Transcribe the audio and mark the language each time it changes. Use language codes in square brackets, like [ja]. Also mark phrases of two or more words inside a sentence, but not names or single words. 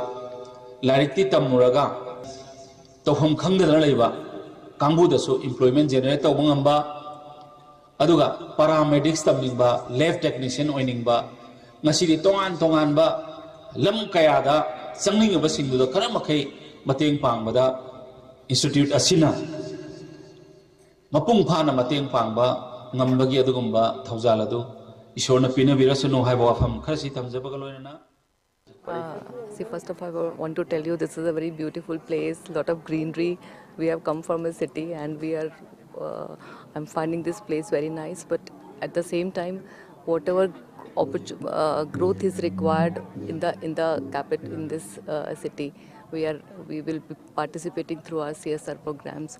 [mni] larikti tamuraga tawham khangdana leiba kangbu dasu [en] employment generate [mni] tawbangamba aduga paramedics tamningba [en] lab technician [mni] oiningba ngasidi tongan ba lam kayada sangning ba singdu kara makai mateng pangbada institute asina mapung phana mateng pangba ngambagi adugumba thaujala du ishorna pina virasunu haiba wafam kharsi thamjabaga loinana. [en] See, first of all, I want to tell you this is a very beautiful place, lot of greenery. We have come from a city and we are I'm finding this place very nice, but at the same time whatever growth is required in the capital, in this city, we will be participating through our CSR programs.